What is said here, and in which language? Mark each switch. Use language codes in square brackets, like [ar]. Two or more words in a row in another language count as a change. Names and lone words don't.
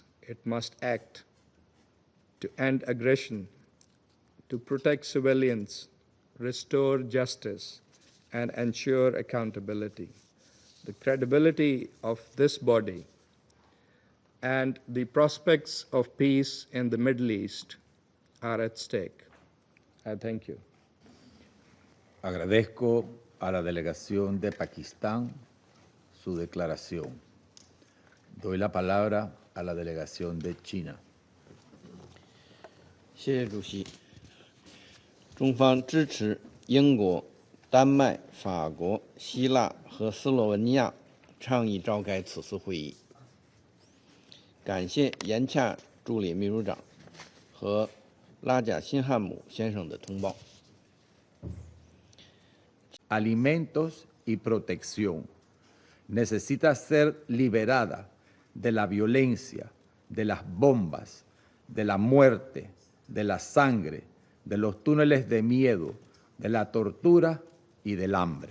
[en] It must act to end aggression, to protect civilians, restore justice, and ensure accountability. The credibility of this body and the prospects of peace in the Middle East are at stake. I thank you. [es] Agradezco a la delegación de Pakistán su declaración. Doy la palabra a la delegación de China. [zh] 谢谢主席。中方支持英国、丹麦、法国、希腊和斯洛文尼亚倡议召开此次会议。感谢严恰助理秘书长和拉贾辛汉姆先生的通报。 [es] Alimentos y protección necesita ser liberada de la violencia, de las bombas, de la muerte, de la sangre, de los túneles de miedo, de la tortura y del hambre.